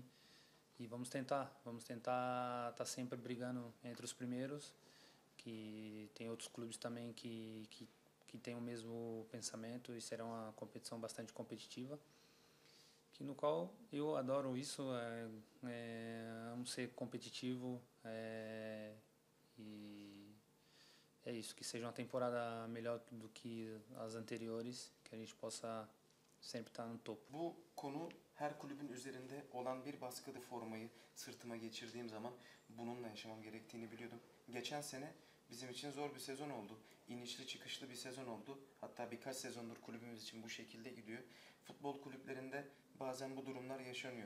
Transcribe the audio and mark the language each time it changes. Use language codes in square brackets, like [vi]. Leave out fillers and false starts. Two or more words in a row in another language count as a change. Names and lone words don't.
[pt] E vamos tentar estar sempre brigando entre os primeiros, que tem outros clubes também que têm o mesmo pensamento e será uma competição bastante competitiva, no qual eu adoro isso, amo ser competitivo, e é isso, que seja uma temporada melhor do que as anteriores, que a gente possa sempre estar no topo. [tr] Bu konu her kulübün üzerinde olan bir baskıda formayı sırtıma geçirdiğim zaman bununla yaşamam gerektiğini biliyordum. Geçen sene bizim için zor bir sezon oldu. İnişli çıkışlı bir sezon oldu. Hatta birkaç sezondur kulübümüz için bu şekilde gidiyor. Futbol kulüplerinde bazen bu durumlar yaşanıyor.